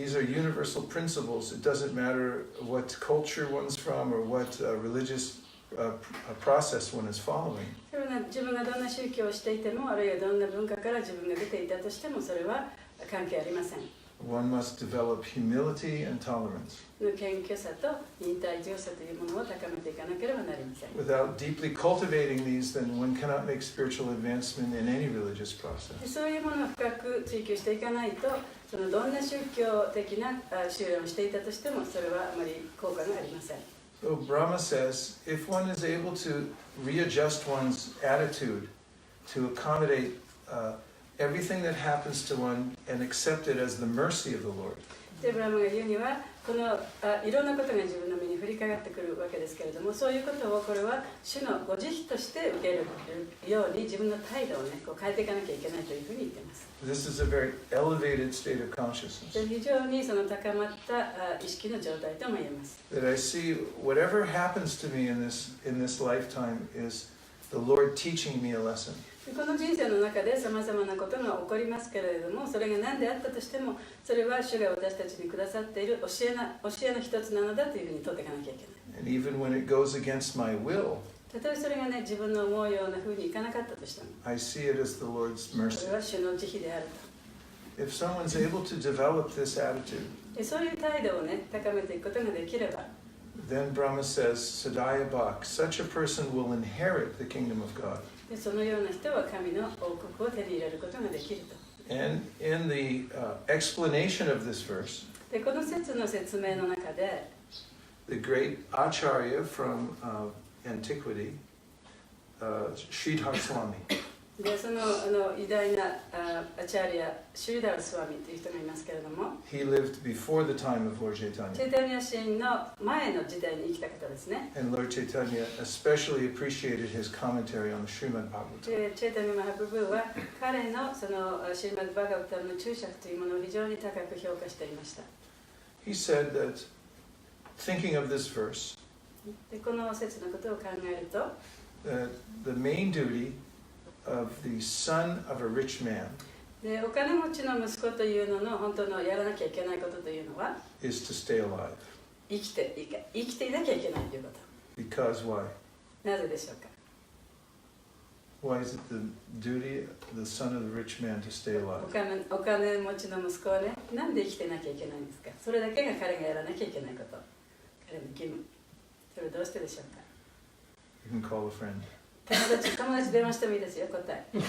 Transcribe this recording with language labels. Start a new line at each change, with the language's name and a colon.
English: These are universal principles. It doesn't matter what culture one's from or what religious process one is following.
Japanese: それは自分がどんな宗教をしていても、あるいはどんな文化から自分が出ていたとしても、それは関係ありません。
English: One must develop humility and tolerance.
Japanese: 謙虚さと忍耐強さというものを高めていかなければなりません。
English: Without deeply cultivating these, then one cannot make spiritual advancement in any religious process.
Japanese: そういうものを深く追求していかないと、どんな宗教的な修練をしていたとしても、それはあまり効果がありません。
English: So Brahma says, if one is able to readjust one's attitude to accommodate everything that happens to one and accept it as the mercy of the Lord.
Japanese: でブラマが言うには、いろんなことが自分の身に降りかかってくるわけですけれども、そういうことをこれは主のご慈悲として受けるように自分の態度をね、こう変えていかなきゃいけないというふうに言っています。
English: This is a very elevated state of consciousness.
Japanese: 非常に高まった意識の状態とも言えます。
English: That I see whatever happens to me in this lifetime is the Lord teaching me a lesson.
Japanese: この人生の中でさまざまなことが起こりますけれども、それが何であったとしても、それは主が私たちにくださっている教えの一つなのだというふうに取っていかなきゃいけない。
English: And even when it goes against my will,
Japanese: たとえそれがね、自分の思うようなふうにいかなかったとしても、
English: I see it as the Lord's
Japanese: そ
English: mercy.
Japanese: れは主の慈悲であると。
English: If someone's able to develop this attitude,
Japanese: でそういう態度をね、高めていくことができれば、
English: then Brahma says, Sadaya Bhak, such a person will inherit the kingdom of God.
Japanese: でそのような人は神の王国を手に入れることができると。
English: And in the explanation of this verse,
Japanese: でこの説の説明の中で、
English: the great Acharya from antiquity, Sridhar Swami,
Japanese: でその偉大なアチャーリア・シュリダル・スワミという人がいますけれども、
English: he lived before the time of Lord
Japanese: チ
English: Chaitanya.
Japanese: ェイタニア神の前の時代に生きた方ですね。
English: And Lord Chaitanya especially appreciated his commentary on the Srimad Bhagavatam.
Japanese: でチェイタニア・マハプブーは彼のシリマッド・バガバタムの注釈というものを非常に高く評価していました。
English: He said that, thinking of this verse,
Japanese: でこの説のことを考えると、
English: the main duty of the son of a rich man
Japanese: でお金持ちの息子というのの本当のやらなきゃいけないことというのは、
English: is to stay alive.
Japanese: 生きていなきゃいけないということ。
English: Because why?
Japanese: なぜでしょうか。
English: Why is it the duty of the son of the rich man to stay alive?
Japanese: お金持ちの息子はね、なんで生きてなきゃいけないんですか。それだけが彼がやらなきゃいけないこと。彼の義務。それはどうしてでしょうか。
English: You can call a friend.
Japanese: 友達電話してもいいですよ、答え。